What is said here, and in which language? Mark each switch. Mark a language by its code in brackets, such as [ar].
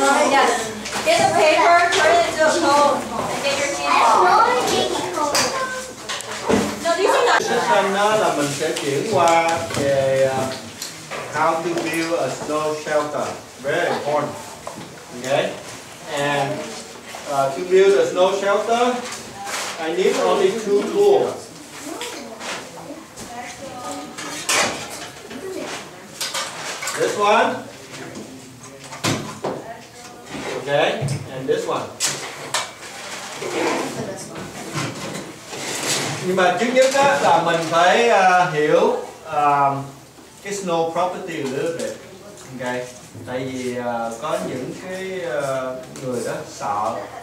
[en] Yes. Get the paper, turn it into a cone, and get your teeth off. No, these are not. session [vi] đó là mình sẽ chuyển qua về [en] how to build a snow shelter. Very important. Okay, and to build a snow shelter, I need only 2 tools. This one, okay, and this one. [vi] Nhưng mà trước nhất đó là mình phải hiểu cái [en] snow property a little bit. Okay. [vi] Tại vì có những cái người đó sợ.